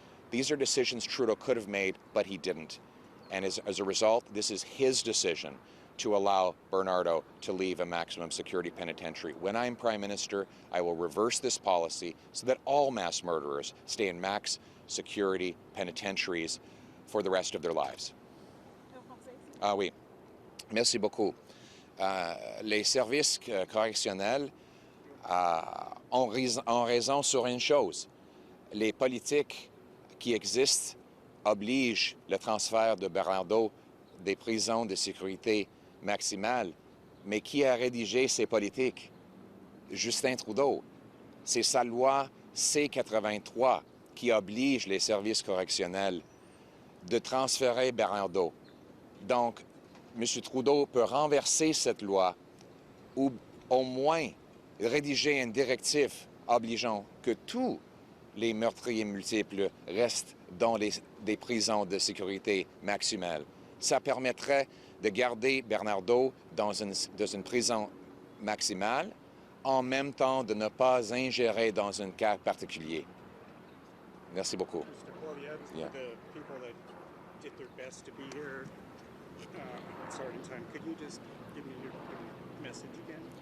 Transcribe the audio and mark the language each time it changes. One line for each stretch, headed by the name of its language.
English: These are decisions Trudeau could have made, but he didn't. And as a result, this is his decision to allow Bernardo to leave a maximum security penitentiary. When I'm Prime Minister, I will reverse this policy so that all mass murderers stay in max security penitentiaries for the rest of their lives.
French: Oui. Merci beaucoup. Les services correctionnels ont raison sur une chose. Les politiques qui existent obligent le transfert de Bernardo des prisons de sécurité maximale. Mais qui a rédigé ces politiques? Justin Trudeau. C'est sa loi C-83 qui oblige les services correctionnels de transférer Bernardo. Donc, M. Trudeau peut renverser cette loi ou au moins rédiger une directive obligeant que tous les meurtriers multiples restent dans des prisons de sécurité maximale. Ça permettrait de garder Bernardo dans une prison maximale, en même temps de ne pas ingérer dans un cas particulier. Merci beaucoup.
English: Mr. Poilievre, Yeah. the people that did their best to be here starting time, could you just give me your message again?